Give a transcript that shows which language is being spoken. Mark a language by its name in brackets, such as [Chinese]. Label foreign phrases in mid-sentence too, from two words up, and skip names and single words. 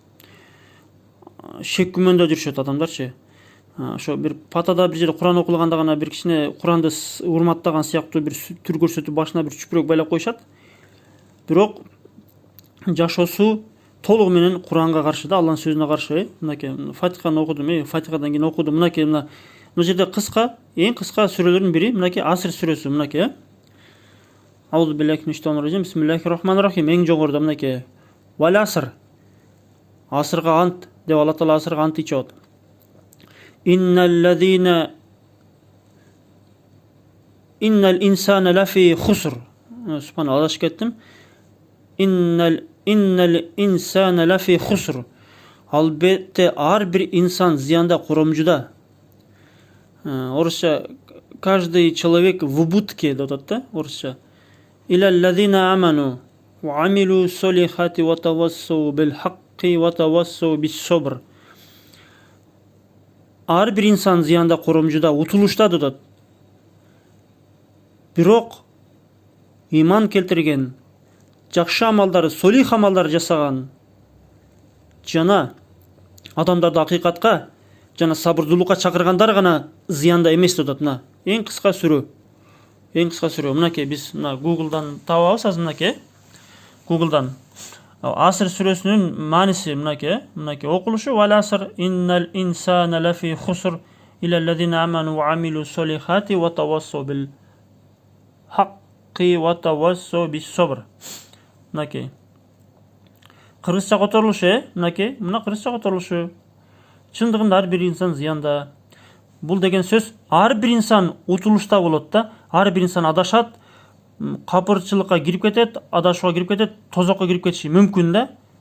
[Kyrgyz] Шек күмөндө жүрүшөт адамдарчы. Ошо бир патада бир жерде Куран окулганда гана бир кичине Куранды урматтаган сыяктуу бир түр көрсөтүп башына бир чүпүрөк байлап коюшат. Бирок жашоосу толугу менен Куранга каршы да, Аллахтын сөзүнө каршы. Мынакей Фатиханы окудум, Фатихадан кийин окудум. Мынакей мына жерде кыска, эң кыска сүрөлөрдүн бири мынакей Аср сүрөсү мынакей. [Arabic] أعوذ بالله من الشيطان الرجيم. بسم الله الرحمن الرحيم. [Kyrgyz] Эң жогоруда мынакей [Arabic] والعصر. [Kyrgyz] Асырга ант деп Алла Таала асырга ант ичип атат. [Arabic] إن الإنسان لفي خسر. [Kyrgyz] Субханалла, адашып кеттим. [Arabic] إن الإنسان لفي خسر. [Kyrgyz] Албетте ар бир инсан зыянда, коромжуда. Орусча [Russian] каждый человек в убытке [Kyrgyz] деп атат да, орусча. [Arabic] إلا الذين آمنوا وعملوا الصالحات وتواصوا بالحق وتواصوا بالصبر. [Kyrgyz] Ар бир инсан зыянда, коромжуда, утулушта деп атат. Бирок иман келтирген, жакшы амалдары, солих амалдар жасаган жана адамдарды акыйкатка жана сабырдуулукка чакыргандар гана зыянда эмес деп атат. Мына эң кыска сүрө. Эң кыска сүрө. Мынакей биз мына Google'дан табабыз азыр мынакей. Google'дан Аср сүрөсүнүн мааниси мынакей окулушу. [Arabic] والعصر إن الإنسان لفي خسر إلا الذين آمنوا وعملوا الصالحات وتواصوا بالحق وتواصوا بالصبر. [Kyrgyz] Мынакей кыргызча которулушу, мынакей мына кыргызча которулушу. Чындыгында ар бир инсан зыянда. Бул деген сөз ар бир инсан утулушта болот да. Ар бир инсан адашат, капырчылыкка кирип кетет, адашууга кирип кетет, тозокко кирип кетиши мүмкүн да.